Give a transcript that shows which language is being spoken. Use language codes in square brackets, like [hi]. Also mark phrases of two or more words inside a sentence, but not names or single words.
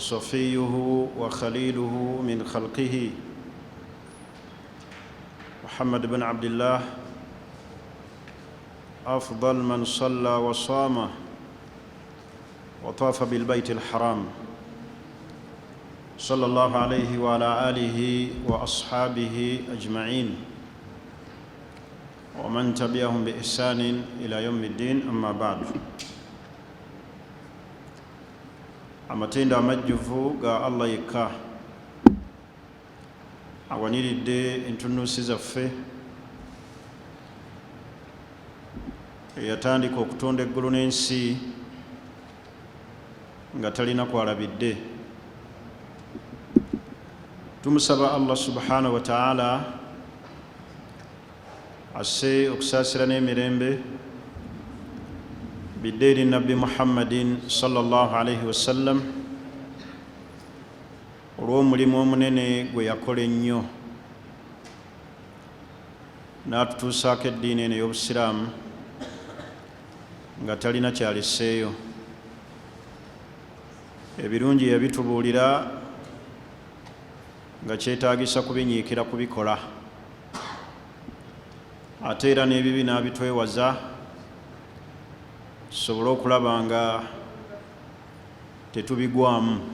[ar] وصفيه وخليله من خلقه محمد بن عبد الله أفضل من صلى وصام وطاف بالبيت الحرام صلى الله عليه وعلى آله وأصحابه أجمعين ومن تبعهم بإحسان إلى يوم الدين. أما بعد، [lg] amatenda amajjuvu ga Allah yekka awaniridde entunuusi zaffe eyatandika okutonda eggulu n'ensi nga talina kwalabidde. Tumusaba Allah [ar] سبحانه وتعالى [lg] asse okusaasira n'emirembe biddeeri nabbi Muhammadin [ar] صلى الله عليه وسلم [lg] olw'omulimu omunene gwe yakola ennyo n'atutuusaako eddiini eno ey'Obusiraamu nga talina kyaleseeyo. Ebirungi yabitubuulira nga kyetaagisa kubinyiikira kubikola, ate era n'ebibi n'abitwewaza tusobole okulaba nga tetubigwamu.